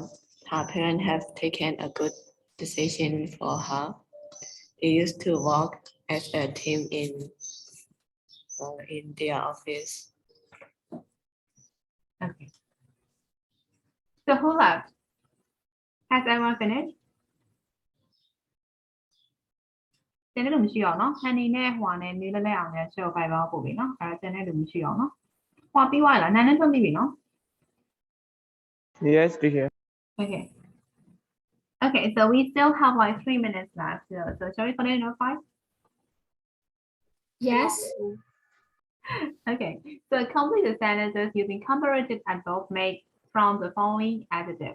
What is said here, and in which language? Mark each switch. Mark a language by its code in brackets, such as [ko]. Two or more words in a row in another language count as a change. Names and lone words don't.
[en] Her parents have taken a good decision for her. They used to work as a team in their office. Okay. So who left? Has everyone finished? [my] ကျန်တဲ့လူမရှိအောင်နော် Honey နဲ့ဟွာနဲ့နေလဲအောင်နဲ့ show 5ပါပို့ပြီနော်အဲကျန်တဲ့လူမရှိအောင်နော်ဟွာပြီးသွားလားနာနဲ့ထွက်ပြီးပြီနော် [en] Yes, teacher. Okay. Okay, so we still have like 3 minutes left. So shall we continue number 5? Yes. Okay, so complete the sentences using comparative adverb made from the following adjective.